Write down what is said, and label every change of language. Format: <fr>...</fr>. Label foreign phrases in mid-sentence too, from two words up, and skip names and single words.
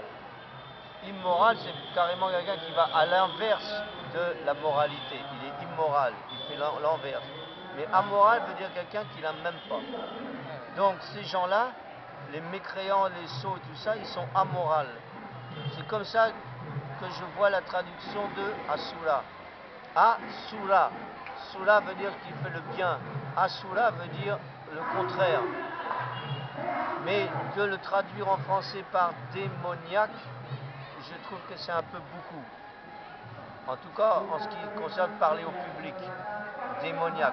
<fr>Immoral, c'est carrément quelqu'un qui va à l'inverse de la moralité. Il est immoral, il fait l'inverse. Mais amoral veut dire quelqu'un qui n'a même pas. Donc ces gens-là, les mécréants, les sots et tout ça, ils sont amorales. C'est comme ça que je vois la traduction de Asura. Asura. Sura veut dire qu'il fait le bien. Asura veut dire le contraire. Mais de le traduire en français par démoniaque, je trouve que c'est un peu beaucoup. En tout cas, en ce qui concerne parler au public, démoniaque.</fr>